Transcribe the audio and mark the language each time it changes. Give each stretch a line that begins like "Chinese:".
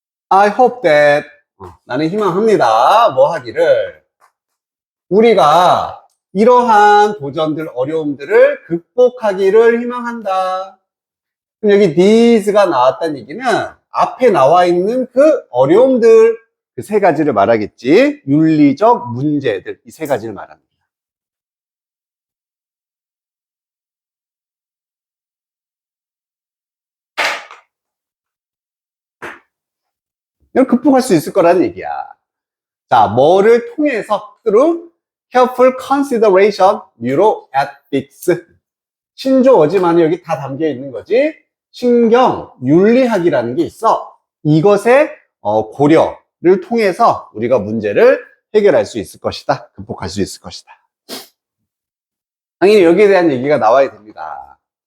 English: I hope that,
Korean: 나는 희망합니다. 뭐 하기를. 우리가 이러한 도전들, 어려움들을 극복하기를 희망한다. 그럼 여기 these가 나왔다는 얘기는 앞에 나와 있는 그 어려움들, 그 세 가지를 말하겠지. 윤리적 문제들, 이 세 가지를 말합니다. 이걸 극복할 수 있을 거라는 얘기야. 자, 뭐를 통해서?
English: through careful consideration, neuroethics.
Korean: 신조어지만 여기 다 담겨 있는 거지. 신경 윤리학이라는 게 있어. 이것의 고려를 통해서 우리가 문제를 해결할 수 있을 것이다. 극복할 수 있을 것이다. 당연히 여기에 대한 얘기가 나와야 됩니다.